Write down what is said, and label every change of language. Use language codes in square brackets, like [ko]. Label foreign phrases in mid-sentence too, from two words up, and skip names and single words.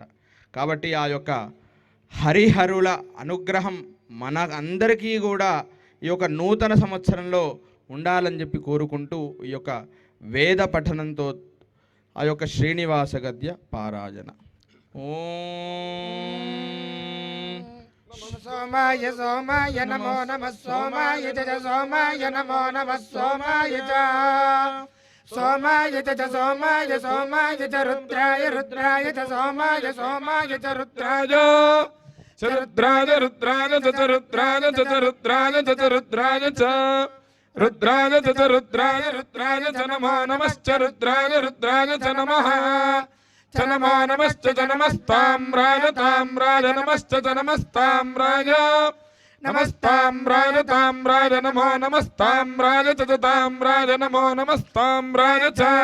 [te] కాబట్టి ఆ యొక్క హరిహరుల అనుగ్రహం మన అందరికీ కూడా ఈ యొక్క నూతన సంవత్సరంలో ఉండాలని చెప్పి కోరుకుంటూ ఈ యొక్క వేద పఠనంతో ఆ యొక్క శ్రీనివాస గద్య పారాయణ. [sa] ఓం सोमाय सोमाय नमो नमः सोमाय च सोमाय नमो नमः सोमाय च सोमाय च सोमाय सोमाय च रुद्राय रुद्राय च सोमाय सोमाय च रुद्राय रुद्राय रुद्राय च रुद्राय च रुद्राय च रुद्राय च रुद्राय च रुद्राय रुद्राय च नमो नमश्च रुद्राय रुद्राय च नमः च नमो नमश्च च नमस्ताम्राय ताम्राय नमश्च च नमस्ताम्राय नमस्ताम्राय ताम्राय नमो नमस्ताम्राय च ताम्राय नमो नमस्ताम्राय च